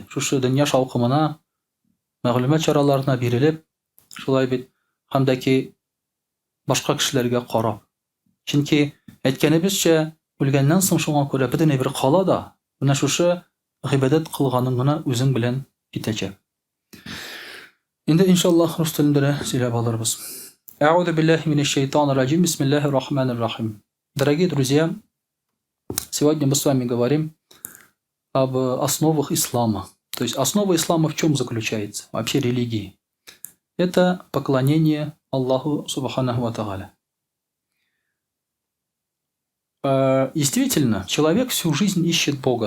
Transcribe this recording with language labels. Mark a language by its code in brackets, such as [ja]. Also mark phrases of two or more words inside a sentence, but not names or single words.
[tt] Шушы дөнья шаукымына, мәгълүмат чараларына бирелеп, шулай бит, һәм дә ки башка кешеләргә карап. Чөнки әйткәнебезчә, үлгәннән соң шуңа күрә бөтен бер кала да, менә шушы гыйбадат кылганың гына үзең белән китәчәк. Инде иншаллах рус телендә сөйләп алырбыз. [ar] أعوذ بالله من الشيطان الرجيم. بسم الله الرحمن الرحيم. [ru] Дорогие друзья, сегодня мы с вами говорим об основах ислама. То есть основа ислама в чем заключается? Вообще религии. Это поклонение Аллаху [ar] سبحانه وتعالى. [ru] Действительно, человек всю жизнь ищет Бога.